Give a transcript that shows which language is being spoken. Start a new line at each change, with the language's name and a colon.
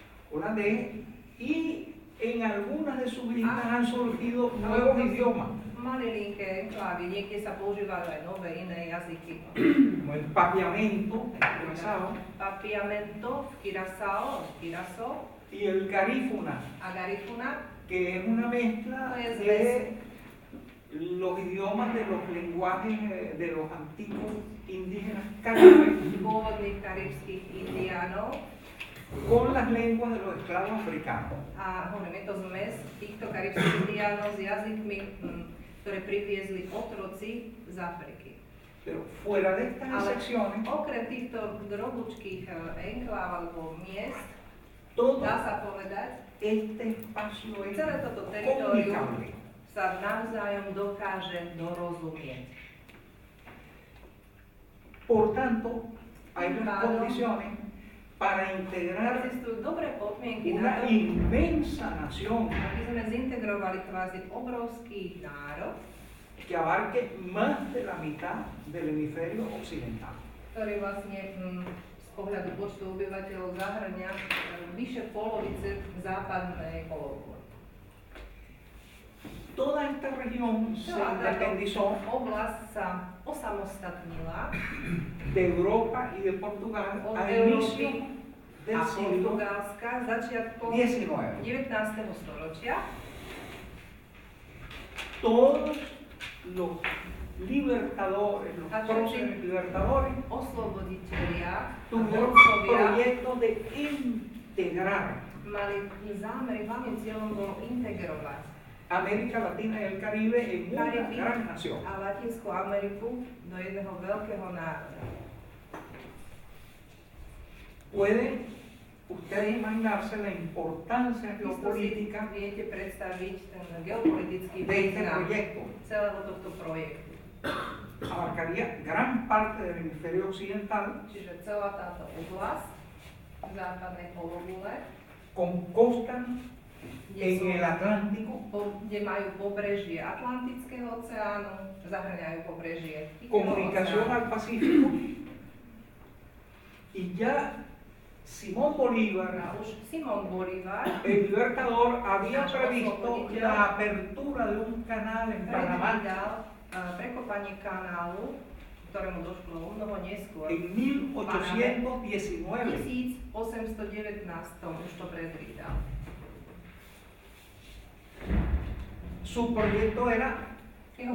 Spanish: holandés y en algunas de sus islas han surgido nuevos idiomas,
Slovak: Malilinké enklávy, niekde sa používajú aj nové iné jazyky.
Spanish: como el papiamento, el curazao,
Slovak: Papiamento, Curaçao,
Spanish: y el garífuna,
Slovak: a Garifuna,
Spanish: que es una mezcla Pues, de los idiomas de los lenguajes de los antiguos indígenas caribes
Slovak: pôvodných karibských indiánov.
Spanish: con las lenguas de los esclavos africanos.
Slovak: A hovorím, je to zmes týchto karibských indiánov s jazykmi, ktoré priviezli otroci z Afriky.
Spanish: Pero fuera de estas
Slovak: Ale
Spanish: excepciones,
Slovak: okrem týchto drobučkých enkláv alebo miest,
Spanish: todo
Slovak: dá sa povedať,
Spanish: este espacio es
Slovak: celé toto teritorium
Spanish: comunicable.
Slovak: sa navzájom dokáže dorozumieť.
Spanish: Por tanto, hay las condiciones para integrar
Slovak: Existujú dobré podmienky
Spanish: una
Slovak: na to,
Spanish: inmensa nación
Slovak: aby sme zintegrovali kvázi obrovský národ,
Spanish: que abarque más de la mitad del hemisferio occidental.
Slovak: ktorý vlastne z pohľadu počtu obyvateľov zahrania vyše polovice západnej pologule.
Spanish: Toda esta región se independizó
Slovak: Oblasť sa osamostatnila
Spanish: de Europa y de Portugal
Slovak: od a Európy
Spanish: inicio del
Slovak: a
Spanish: siglo
Slovak: Portugalska začiatkom
Spanish: XIX.
Slovak: 19. storočia.
Spanish: Todos los libertadores, los
Slovak: A
Spanish: próceres libertadores,
Slovak: Osloboditelia,
Spanish: tuvieron
Slovak: vodcovia
Spanish: proyectos de integrar
Slovak: mali zámer, hlavným cieľom bolo integrovať
Spanish: América Latina y el Caribe en una
Slovak: Caribe
Spanish: gran nación.
Slovak: a Latinskú Ameriku do jedného veľkého národa.
Spanish: ¿Pueden ustedes imaginarse la importancia
Slovak: Isto si
Spanish: geopolítica
Slovak: viete predstaviť ten geopolitický
Spanish: de este
Slovak: význam
Spanish: proyecto?
Slovak: celého tohto projektu.
Spanish: Abarcaría gran parte del hemisferio occidental
Slovak: Čiže celá táto oblasť západnej pologule,
Spanish: con costas
Slovak: kde,
Spanish: en el Atlántico,
Slovak: kde majú pobrežie Atlantického oceánu, zahrňajú pobrežie Tichého
Spanish: comunicación
Slovak: oceánu.
Spanish: al Pacífico, y ya Simón Bolívar,
Slovak: A už Simón Bolívar
Spanish: el libertador, había previsto la apertura de un canal en Panamá
Slovak: predvídal prekopanie kanálu, ktorému došlo o mnoho neskôr.
Spanish: en 1819.
Slovak: 1819 už to predvídal.
Spanish: Su proyecto era
Slovak: Jeho